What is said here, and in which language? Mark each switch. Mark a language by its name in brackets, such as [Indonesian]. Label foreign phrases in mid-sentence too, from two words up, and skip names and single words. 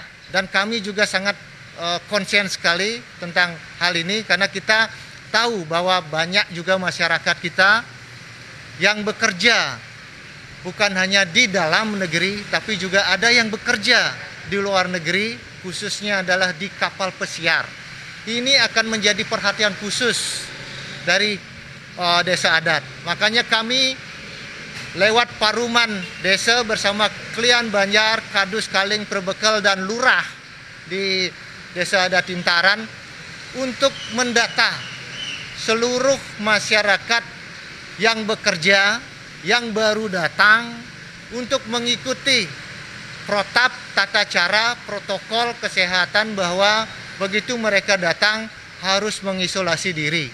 [Indonesian] Dan kami juga sangat konsen sekali tentang hal ini, karena kita tahu bahwa banyak juga masyarakat kita yang bekerja bukan hanya di dalam negeri, tapi juga ada yang bekerja di luar negeri, khususnya adalah di kapal pesiar. Ini akan menjadi perhatian khusus dari Desa Adat. Makanya kami lewat Paruman Desa bersama Klian Banjar, Kadus Kaling Perbekel, dan Lurah di Desa Adat Intaran untuk mendata seluruh masyarakat yang bekerja, yang baru datang untuk mengikuti protap, tata cara, protokol kesehatan bahwa begitu mereka datang harus mengisolasi diri.